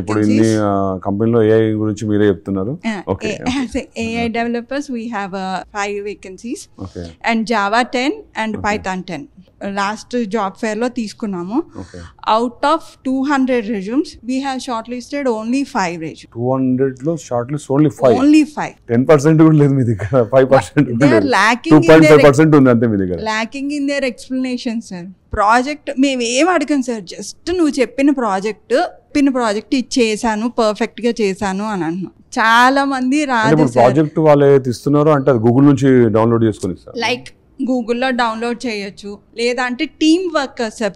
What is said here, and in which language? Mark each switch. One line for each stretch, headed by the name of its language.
Telugu: ఇప్పుడు ఇన్ని కంపెనీలో AI గురించి మీరే చెప్తున్నారు.
English: Okay. AI developers we have 5 vacancies. And Java 10 and Python 10.
Telugu: Last job fair లో తీసుకున్నాము.
English: Out of 200 resumes we have shortlisted only 5 resumes.
Telugu: 200 లో షార్ట్ లిస్ట్ ఓన్లీ 5.
English: Only 5.
Telugu: 10% కూడా లేదు మీ దగ్గర. 5%
English: they are lacking
Telugu: 2.5% ఉంది అంతే మీ దగ్గర.
English: lacking in their explanation sir.
Telugu: Project మేము ఏం అడగం సార్, జస్ట్ నువ్వు చెప్పిన ప్రాజెక్ట్ ఇచ్చేసాను, పర్ఫెక్ట్ గా చేశాను అని అంటున్నాను. చాలా మంది రాదు. ప్రాజెక్ట్ వాళ్ళు ఏదైతే ఇస్తున్నారో అంటే అది గూగుల్ నుంచి డౌన్లోడ్ చేసుకుని లైక్ గూగుల్లో డౌన్లోడ్ చేయొచ్చు, లేదంటే టీమ్ వర్క్ సార్.